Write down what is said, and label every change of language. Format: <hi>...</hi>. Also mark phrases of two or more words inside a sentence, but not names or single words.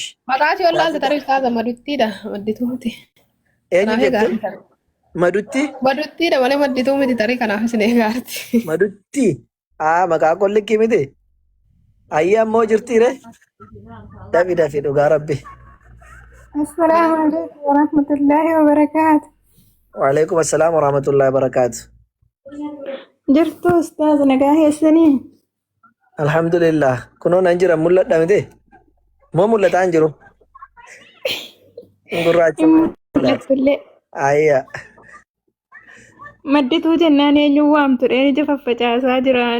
<om>Maqaati ollaansa tarii ustaaza maduttiidha maddituuti. Eenyu jettee? Madutti? Maduttiidha malee maddituu miti tarii kanaaf isin eegaarti. Madutti? Maqaa kollikkii miti? Ayyaa ammoo jirtiire? Dafi dhugaa rabbi.</om> <ar>السلام عليكم ورحمة الله وبركاته. وعليكم السلام ورحمة الله وبركاته.</ar> <om>Jirtu ustaz nagaa heessanii? Alhamdulillah. Kunoo nan jira mul'adha miti? Moo mul'ataa hin jiru? Gurraacha. Mul'atullee. Ayyaa. Maddituu jennaan eenyuun waamtu dheen ija faffacaasaa jiran.</om>